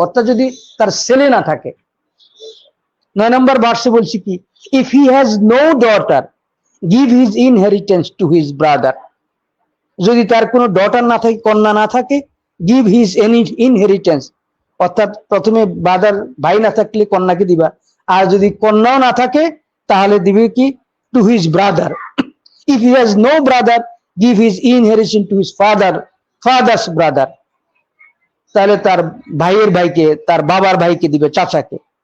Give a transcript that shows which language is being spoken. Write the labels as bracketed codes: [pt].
[bn] অর্থাৎ যদি তার ছেলে না থাকে, 9 নম্বর ভার্সে বলছি কি, [en] if he has no daughter, give his inheritance to his brother. [bn] যদি তার কোনো ডটার না থাকে, কন্যা না থাকে, [en] give his any inheritance, [bn] অর্থাৎ প্রথমে ভাই না থাকলে কন্যাকে দিবা, আর যদি কন্যাও না থাকে তাহলে দিবে কি, [en] to his brother. If he has no brother, give his inheritance to his father's brother. [bn] তাহলে তার ভাইয়ের ভাইকে, তার বাবার ভাইকে দিবে, চাচাকে।